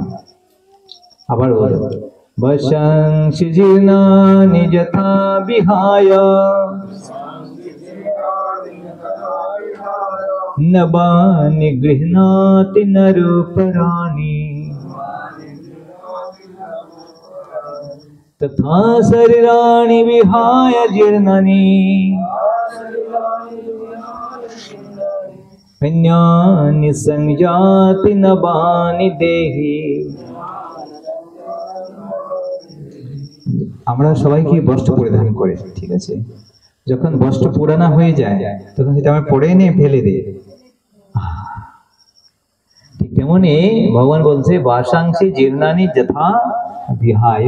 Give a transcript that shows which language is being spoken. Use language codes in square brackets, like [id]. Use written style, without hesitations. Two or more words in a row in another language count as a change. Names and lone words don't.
[bn] আবার বলো, [sa] বশংসি জীর্ণানি যথা বিহায় নবানি গৃহ্ণাতি নরপরাণি তথা শরীরাণি বিহায় জীর্ণানি अन्यानि संजाति नबानि देहि। [bn] আমরা সবাই কি বস্ত্র পরিধান করে, ঠিক আছে? যখন বস্ত্র পুরানা হয়ে যায় তখন সেটা আমরা পরে নিয়ে ফেলে দিই। ঠিক তেমনি ভগবান বলছে, [sa] বাসাংসি জীর্ণানি যথা বিহায়।